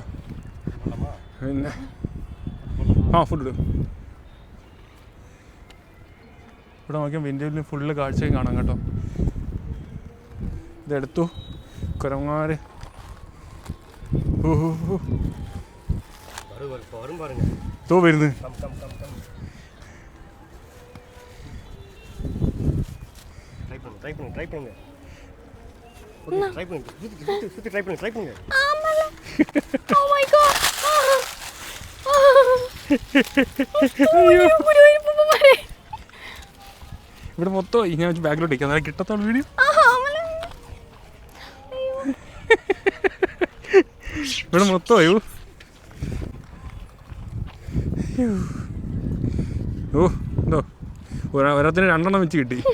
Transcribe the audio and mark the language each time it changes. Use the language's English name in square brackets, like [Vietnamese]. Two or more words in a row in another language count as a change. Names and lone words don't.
[Malayalam] പിന്നെ ഫുഡ് ഇവിടെ നോക്കിയാൽ വിൻഡോയിൽ ഫുള്ള് കാഴ്ചയും കാണാം കേട്ടോ. ഇതെടുത്തു കുരങ്ങന്മാർ. വരുന്നു. [Tamil] ட்ரை பண்ணுங்க. ட்ரை பண்ணுங்க. சுத்தி ட்ரை பண்ணுங்க. ஆமால. [English] Oh my god. [Malayalam] ഇവിടെ മൊത്തം ഞാൻ ബാക്കിലോട്ട് ഇരിക്കാം. അന്നേരം കിട്ടത്തോളം വീഡിയോ. ഇവിടെ മൊത്തം അയ്യോ. ഓ എന്തോ ഒരാത്തിന് 2 എണ്ണം വെച്ച് കിട്ടി.